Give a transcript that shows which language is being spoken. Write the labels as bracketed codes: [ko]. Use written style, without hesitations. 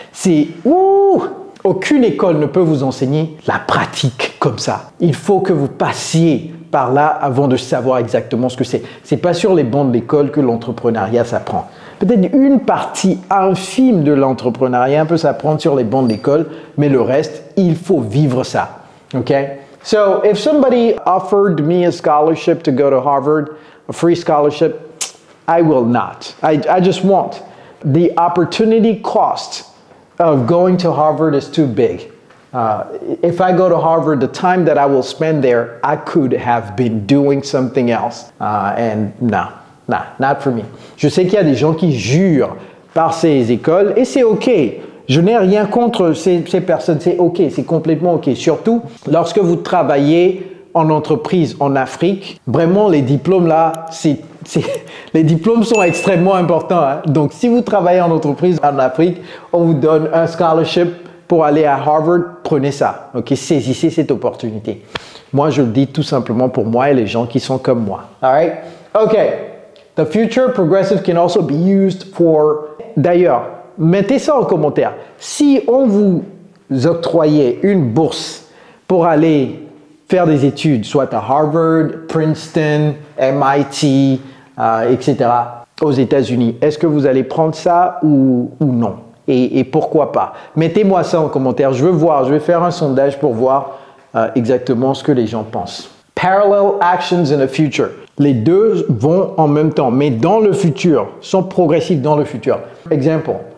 [fr] C'est aucune école ne peut vous enseigner la pratique comme ça. Il faut que vous passiez par là avant de savoir exactement ce que c'est. C'est pas sur les bancs de l'école que l'entrepreneuriat s'apprend. Peut-être une partie infime de l'entrepreneuriat peut s'apprendre sur les bancs de l'école, mais le reste, il faut vivre ça. [en] Okay? So, if somebody offered me a scholarship to go to Harvard, a free scholarship, I will not. I just won't. The opportunity cost of going to Harvard is too big. If I go to Harvard, the time that I will spend there, I could have been doing something else. And no, not for me. [fr] Je sais qu'il y a des gens qui jurent par ces écoles et c'est OK. Je n'ai rien contre ces personnes, c'est OK, c'est complètement OK. Surtout lorsque vous travaillez en entreprise en Afrique, vraiment les diplômes là, les diplômes sont extrêmement importants. Hein? Donc si vous travaillez en entreprise en Afrique, on vous donne un scholarship pour aller à Harvard, prenez ça. OK, saisissez cette opportunité. Moi, je le dis tout simplement pour moi et les gens qui sont comme moi. [en] All right? OK. The future progressive can also be used for... [fr] D'ailleurs, mettez ça en commentaire. Si on vous octroyait une bourse pour aller faire des études, soit à Harvard, Princeton, MIT, etc., aux États-Unis, est-ce que vous allez prendre ça ou non? Et pourquoi pas? Mettez-moi ça en commentaire. Je veux voir, je vais faire un sondage pour voir exactement ce que les gens pensent. [en] Parallel actions in the future. [fr] Les deux vont en même temps, mais dans le futur, sont progressifs dans le futur. Exemple.